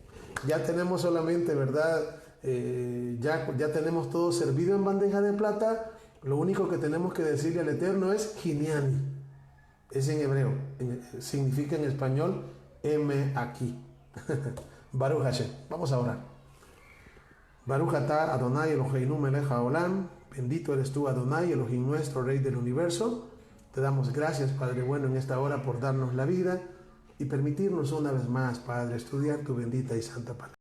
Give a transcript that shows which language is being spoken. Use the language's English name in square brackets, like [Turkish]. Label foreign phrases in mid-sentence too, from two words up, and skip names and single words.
[Spanish] Ya tenemos solamente, ¿verdad? Ya tenemos todo servido en bandeja de plata. Lo único que tenemos que decirle al Eterno es Hiniani. Es en hebreo, significa en español heme aquí. [Hebrew] ברוך השם. [Spanish] Vamos a orar. [Hebrew] ברוך אתה אדוני אלוהינו מלך העולם. [Spanish] Bendito eres tú, Adonai, Elohim nuestro, Rey del universo. Te damos gracias, Padre bueno, en esta hora por darnos la vida y permitirnos una vez más, Padre, estudiar tu bendita y santa palabra.